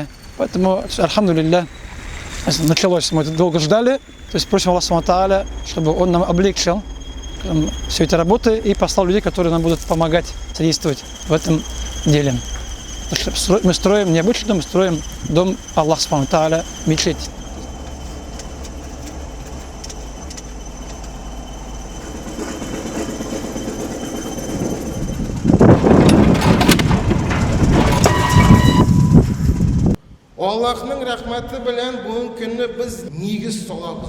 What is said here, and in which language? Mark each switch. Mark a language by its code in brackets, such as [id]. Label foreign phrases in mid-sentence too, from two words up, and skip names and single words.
[ru] Поэтому, альхамдулилля, началось, мы это долго ждали. То есть просим Аллаха [ar] سبحانه تعالى, [ru] чтобы Он нам облегчил все эти работы и послал людей, которые нам будут помогать, содействовать в этом деле. Мы строим не обычный дом, мы строим дом Аллаха [ar] سبحانه تعالى, [ru] мечеть. [tt] Аллахның рахматы белән бүгенге көнне без нигез салабыз.